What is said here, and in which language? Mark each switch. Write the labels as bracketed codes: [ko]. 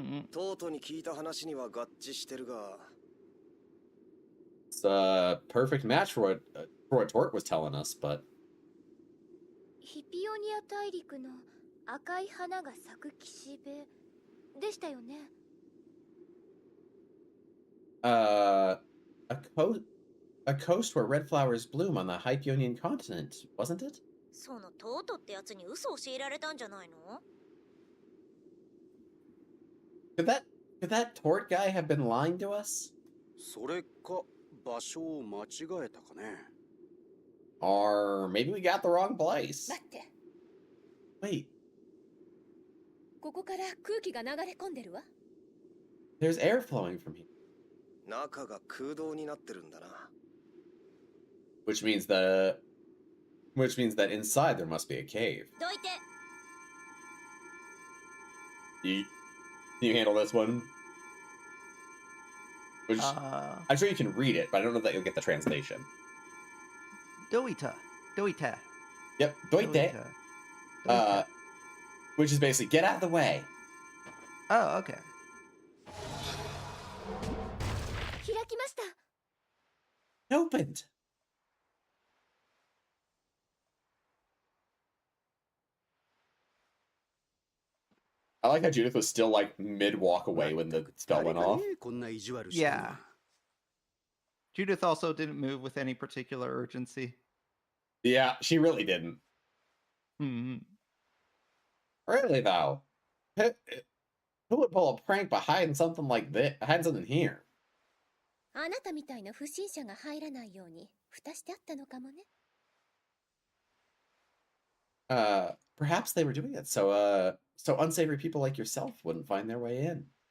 [ja] とうとうに聞いた話には合致してるが。 [en] It's a perfect match for what Torque was telling us, but [ja] ヒピオニア大陸の赤い花が咲く岸辺でしたよね。 [en] a coast where red flowers bloom on the Hypeonian continent, wasn't it? [ja] そのトートってやつに嘘を教えられたんじゃないの？ [en] Could that Tort guy have been lying to us? [ja] それか場所を間違えたかね。 [en] Or maybe we got the wrong place. [ja] 待って。 [en] Wait, [ja] ここから空気が流れ込んでるわ。 [en] there's air flowing from here. [ja] 中が空洞になってるんだな。 [en] Which means that inside there must be a cave. [ja] どいて。 [en] Can you handle this one? Which, I'm sure you can read it, but I don't know that you'll get the translation. [ja] Doita. Yep, doite. [en] Which is basically get out of the way. Oh, okay. [ja] 開きました。 [en] It opened. I like how Judith was still like mid walk away when the spell went off. [ja] こんな意地悪して。 [en] Yeah. Judith also didn't move with any particular urgency. Yeah, she really didn't. Hmm. Really though, who would pull a prank by hiding something like this? Hiding something here. [ja] あなたみたいな不審者が入らないように蓋してあったのかもね。 [en] Perhaps they were doing it so unsavory people like yourself wouldn't find their way in.